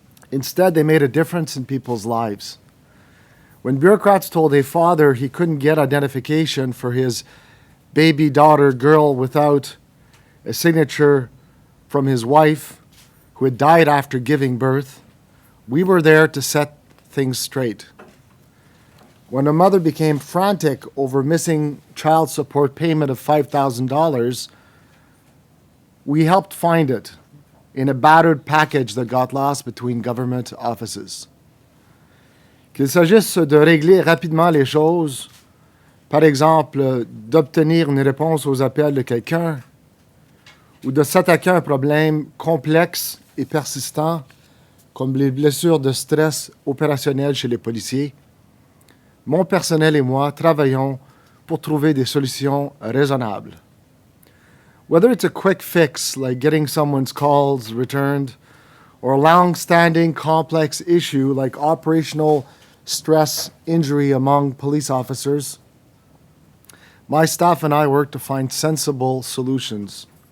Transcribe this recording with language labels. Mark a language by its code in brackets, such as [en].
[en] Instead, they made a difference in people's lives. When bureaucrats told a father he couldn't get identification for his baby daughter girl without a signature from his wife, who had died after giving birth, we were there to set things straight. When a mother became frantic over missing child support payment of $5,000, we helped find it in a battered package that got lost between government offices. [fr] Qu'il s'agisse de régler rapidement les choses, par exemple d'obtenir une réponse aux appels de quelqu'un, ou de s'attaquer à un problème complexe et persistant, comme les blessures de stress opérationnelles chez les policiers, mon personnel et moi travaillons pour trouver des solutions raisonnables. [en] Whether it's a quick fix like getting someone's calls returned, or a long-standing complex issue like operational stress injury among police officers, my staff and I work to find sensible solutions.